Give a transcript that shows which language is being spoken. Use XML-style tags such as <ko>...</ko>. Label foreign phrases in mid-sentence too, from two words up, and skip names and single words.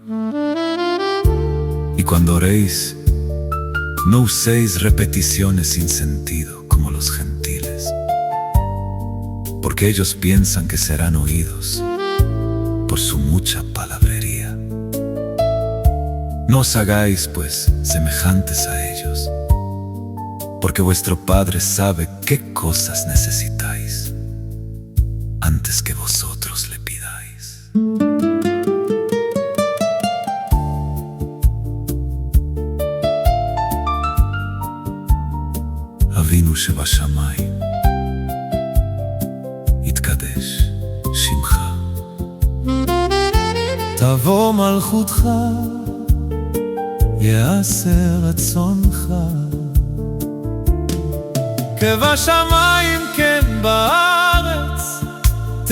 <es>Y cuando oréis, no uséis repeticiones sin sentido como los gentiles, porque ellos piensan que serán oídos por su mucha palabrería. No os hagáis, pues, semejantes a ellos, porque vuestro Padre sabe qué cosas necesitáis antes que vosotros le pidáis.</es> <he>Avinu שבשמיים, יתקדש שמך. תבוא מלכותך, יעשה רצונך, כבשמיים כן בארץ,</he>